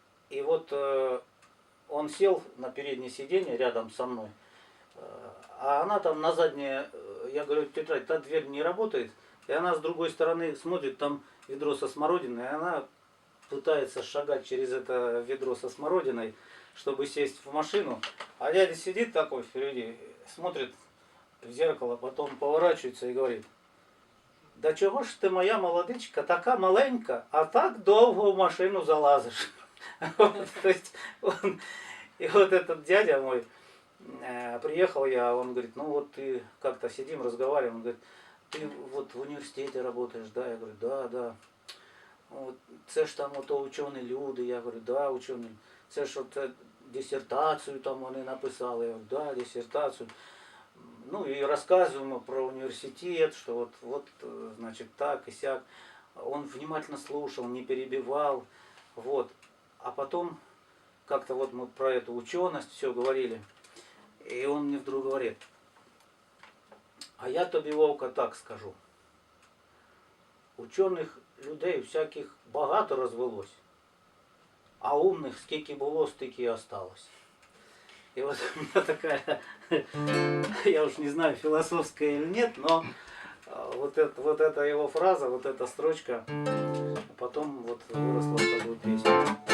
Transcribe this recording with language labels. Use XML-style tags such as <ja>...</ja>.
<ru>И вот он сел на переднее сиденье рядом со мной, а она там на заднее, я говорю, тетя Рая, та дверь не работает, и она с другой стороны смотрит, там ведро со смородиной, и она пытается шагать через это ведро со смородиной, чтобы сесть в машину, а дядя сидит такой впереди, смотрит в зеркало, потом поворачивается и говорит:</ru> <uk>да чого ж ти, моя молодичка, така маленька, а так довго в машину залазиш.</uk> <ru>То есть и вот этот дядя мой, приехал я, он говорит, ну вот ты как-то сидим, разговариваем, он говорит, ты вот в университете работаешь, да? Я говорю, да.</ru> <uk>От, це ж там ото учені люди,</uk> <ru>я говорю, да,</ru> <uk>учені. Це ж от диссертацию там вони написали,</uk> <ru>я говорю, да,</ru> <uk>диссертацию.</uk> <ru>Ну и рассказываем про университет, что вот значит так и сяк. Он внимательно слушал, не перебивал, вот. А потом как-то вот мы про эту ученость все говорили, и он мне вдруг говорит,</ru> <uk>а я тобі,</uk> <ru>Вовка,</ru> <uk>так скажу. Учених людей всяких багато розвелось, а умных скільки було, стільки і осталось.</uk> <ru>И вот у меня такая, я уж не знаю, философская или нет, но вот эта его фраза, вот эта строчка, потом вот выросла в такую песню.</ru>